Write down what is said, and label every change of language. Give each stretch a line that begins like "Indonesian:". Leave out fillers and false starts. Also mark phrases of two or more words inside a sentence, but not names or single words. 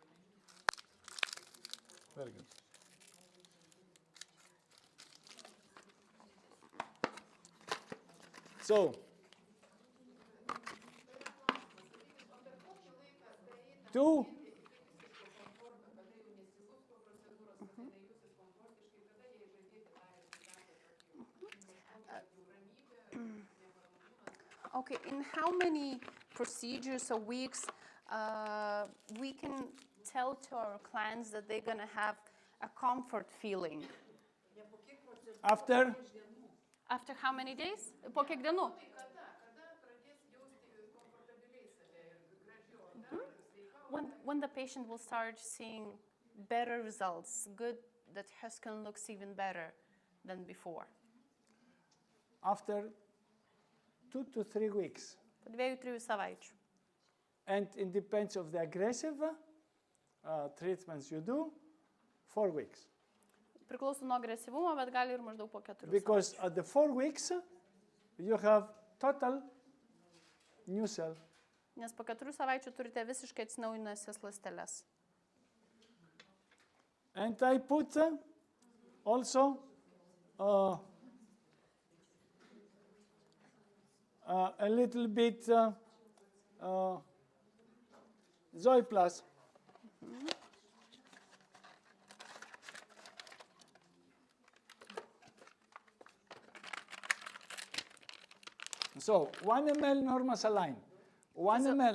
English: Very good. So, two. Okay, in how many procedures or weeks we can tell to our clients that they're going to have a comfort feeling? After After how many days?
Lithuanian: Po kiek dienų?
English: When the patient will start seeing better results, good, that her skin looks even better than before. after 2 to 3 weeks.
Lithuanian: Po 2-3 savaičių.
English: And it depends of the aggressive treatments you do, 4 weeks.
Lithuanian: Priklauso nuo agresyvumo, bet gali ir maždaug po 4
English: Because at the 4 weeks, you have total new cell.
Lithuanian: Nes po 4 savaičių turite visiškai atsinaujinusias ląsteles.
English: And I put also a little bit Zoe Plus. So 1 ml normal saline, 1 ml,